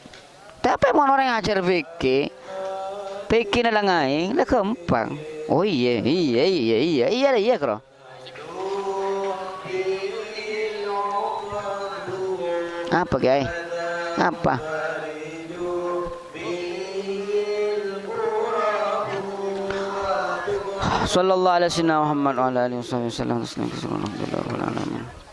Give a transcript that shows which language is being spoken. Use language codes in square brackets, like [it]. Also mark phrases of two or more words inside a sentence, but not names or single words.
[su] Tapi mun orang ajar fikih, fikih na lang aing, lah gampang. [id] Oh iya kro. Apa guys? Apa? [ar] صلى الله عليه وسلم محمد وعلى آله وسلم.